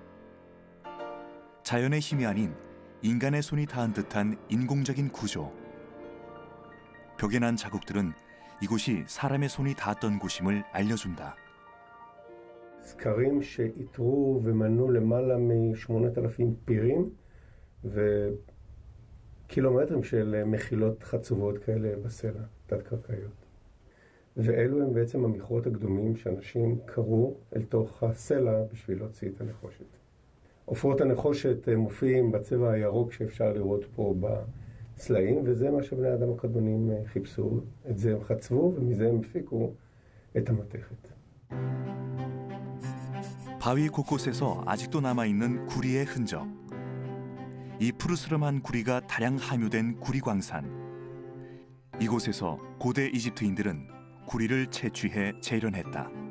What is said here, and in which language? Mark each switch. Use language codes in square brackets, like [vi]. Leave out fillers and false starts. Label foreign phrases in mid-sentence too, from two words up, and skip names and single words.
[ko] 자연의 힘이 아닌 인간의 손이 닿은 듯한 인공적인 구조. 벽에 난 자국들은 이곳이 사람의 손이 닿았던 곳임을 알려준다. [he] סקרים שאיתרו ומנו למעלה מ-8,000 פירים וקילומטרים של מחילות חצובות כאלה בסלע, תת-קרקעיות. ואלו הם בעצם המכרות הקדומים שאנשים קרו אל תוך הסלע בשביל להוציא את הנחושת. עופרות הנחושת מופיעים בצבע הירוק שאפשר לראות פה בסלעים, וזה מה שבני האדם הקדמונים חיפשו. את זה הם חצבו ומזה הם הפיקו את המתכת. [ko] 바위 곳곳에서 아직도 남아있는 구리의 흔적. 이 푸르스름한 구리가 다량 함유된 구리광산. 이곳에서 고대 이집트인들은 구리를 채취해 재련했다.